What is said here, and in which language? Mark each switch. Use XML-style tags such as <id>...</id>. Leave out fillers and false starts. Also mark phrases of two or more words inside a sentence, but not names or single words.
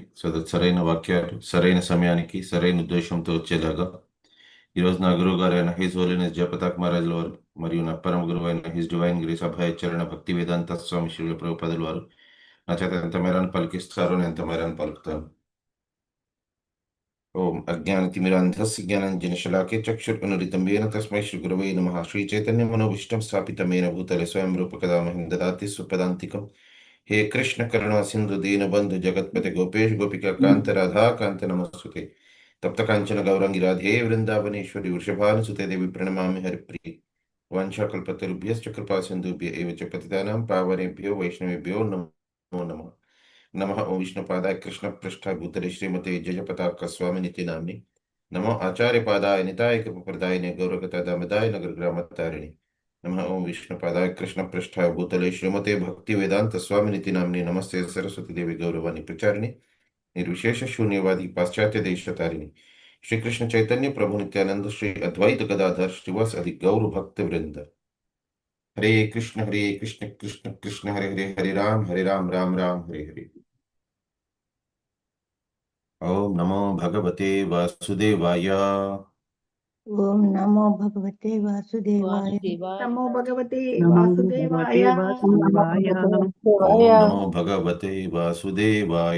<te>సరైన వాక్యాలు సరైన సమయానికి సరైన ఉద్దేశంతో వచ్చేలాగా ఈరోజు నా గురువు గారైన</te> <en>His Holiness</en> <te>జయప్రతాప్ మహారాజుల వారు మరియు నా పరమ గురువు అయిన</te> <en>His Divine Grace</en> <te>అభయచరణ భక్తి వేదాంత స్వామి శ్రీ ప్రభుపదుల వారు నా చేత ఎంత మేరాన్ని పలికిస్తారో నేను ఎంత మేరాన్ని పలుకుతాను.</te> <sa>ఓం అజ్ఞానతిమిరాంధస్య జ్ఞానాంజనశలాకే చక్షుర్నుదితం येन తస్మై శ్రీ గురవే నమః. శ్రీ చైతన్య మనోభీష్టం స్థాపితమేన భూతలే స్వయం రూపకదా మహిం దదాతి సుపదాంతికం. हे कृष्ण करुणा सिंधु दीन बंधु जगतपते गोपेश गोपिका कांत राधा कांत नमस्ते. तप्त कांचन गौरंगी राधे वृंदावनेश्वरी वृषभानुसुते देवी प्रणमामि हरिप्रिये. वंशाकल्पतरुभ्यश्च कृपा सिन्धुभ्य एव च पतितानां पावनेभ्यो वैष्णवेभ्यो नमो नमः. नमः ओं विष्णुपादाय कृष्णपृष्ठाय भूतले श्रीमते जयपताका स्वामिनिति नाम्नि. नमो आचार्यपादाय निताय कृपप्रदायिने गौरगता दामदाय नगरग्रामतारिणे. नमः ओं विष्णुपादाय कृष्णपृष्ठाय भूतले श्रीमते भक्ति वेदांत स्वामिनिति नाम्नि. नमस्ते सरस्वती देवी गौरवाणी प्रचारिणी निर्विशेष शून्यवादी पाश्चात्य देशतारिणी. श्री कृष्ण चैतन्य प्रभु नित्यानंद श्री अद्वैत गदाधर श्रीवास आदि गौर भक्त वृंद. हरे कृष्ण कृष्ण कृष्ण हरे हरे, हरे राम राम राम हरे हरे. ओम नमो भगवते वासुदेवाय. ओम नमो भगवते वासुदेवाय. नमो भगवते वासुदेवाय. ओम नमो भगवते वासुदेवाय.</sa>